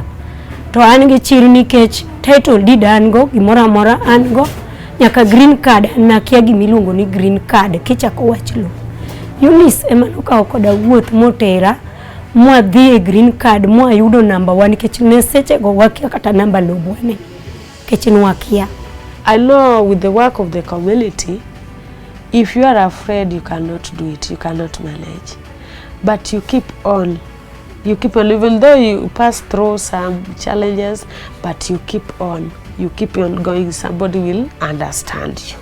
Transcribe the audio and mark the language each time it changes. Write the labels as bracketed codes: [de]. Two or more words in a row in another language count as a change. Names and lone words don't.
[luo] To an gi chir nikech [en] title deed [luo] an go, gimora amora an go, nyaka [en] green card [luo] nakia gimiluongo ni [en] green card [luo] kichako wach lo. Eunice emanokawo koda wuoth motera mwadhi e [en] green card [luo] mwayudo number 1 nikech ne seche go wakia kata number lobwane nikech nwakia. [en] I know with the work of the community, if you are afraid, you cannot do it, you cannot manage. But you keep on You keep on, even though you pass through some challenges, but you keep on going, somebody will understand you.